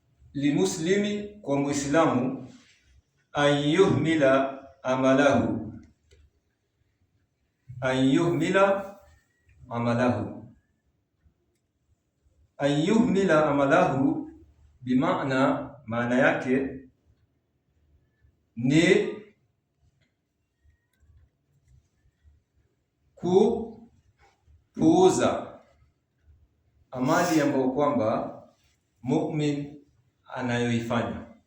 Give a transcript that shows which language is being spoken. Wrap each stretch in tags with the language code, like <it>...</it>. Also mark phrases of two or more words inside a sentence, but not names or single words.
<sw>limuslimi, kwa Muislamu,</sw> <ar>أن يهمل عمله، أن يهمل عمله. أن يهمل عمله</ar> <sw>maana yake ni kupuuza amali ambayo kwamba mu'min anayoifanya.</sw>